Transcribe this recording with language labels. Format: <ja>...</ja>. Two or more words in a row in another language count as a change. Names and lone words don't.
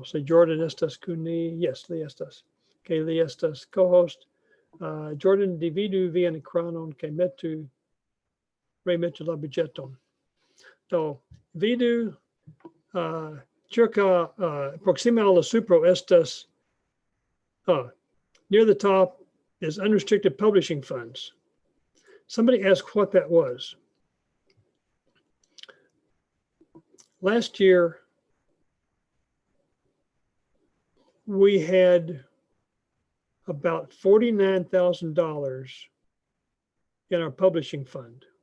<eo>Se Jordan estas kun ni, yes, li estas. Kaj li estas co-host. Jordan, dividu vian ekranon kaj remetu la budĝeton. Do vidu circa proxime al la supro estas</eo> <en>near the top is unrestricted publishing funds. Somebody asked what that was. Last year, we had about $49,000 in our publishing fund.</en>